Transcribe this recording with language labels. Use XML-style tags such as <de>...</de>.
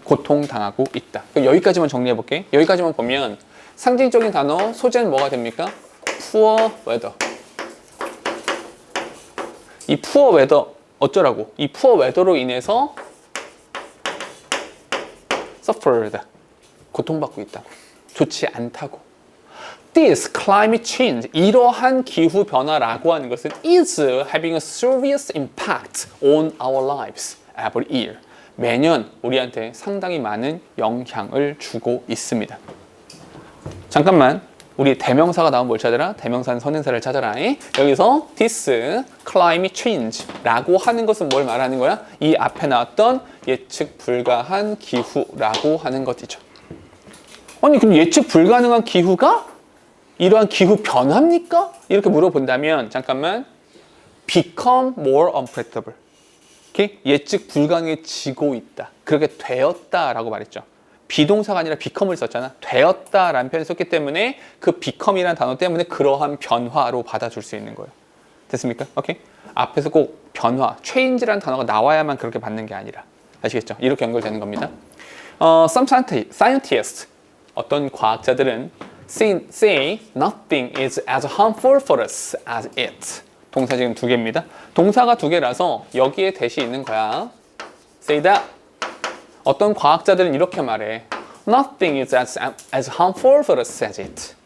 <ko>고통당하고 있다. 그럼 여기까지만 정리해 볼게. 여기까지만 보면 상징적인 단어 소재는 뭐가 됩니까?</ko> <en>poor weather.</en> <ko>이</ko> <en>poor weather</en> <ko>어쩌라고? 이 poor weather로 인해서 suffered 고통받고 있다. 좋지 않다고.</ko> <en>This climate change</en> <ko>이러한 기후 변화라고 하는 것은</ko> <en>is having a serious impact on our lives every year.</en> <ko>매년 우리한테 상당히 많은 영향을 주고 있습니다. 잠깐만. 우리 대명사가 나오면 뭘 찾아라? 대명사는 선행사를 찾아라. 여기서</ko> <en>this climate change</en> <ko>라고 하는 것은 뭘 말하는 거야? 이 앞에 나왔던 예측 불가한 기후라고 하는 것이죠. 아니 그럼 예측 불가능한 기후가 이러한 기후 변화입니까? 이렇게 물어본다면 잠깐만</ko> <en>become more unpredictable.</en> <ko>이렇게 예측 불가능해지고 있다. 그렇게 되었다라고 말했죠. 비동사가 아니라 become을 썼잖아. 되었다라는 표현을 썼기 때문에 그 become이라는 단어 때문에 그러한 변화로 받아줄 수 있는 거예요. 됐습니까? 오케이? 앞에서 꼭 변화, change라는 단어가 나와야만 그렇게 받는 게 아니라 아시겠죠? 이렇게 연결되는 겁니다.</ko> <en>Some scientists</en> <ko>어떤 과학자들은</ko> <en>say nothing is as harmful for us as it.</en> <ko>동사 지금 두 개입니다. 동사가 두 개라서 여기에 대시 있는 거야.</ko> <en>say that.</en> <ko>어떤 과학자들은 이렇게 말해.</ko> <en>Nothing is as harmful for us as it.</en>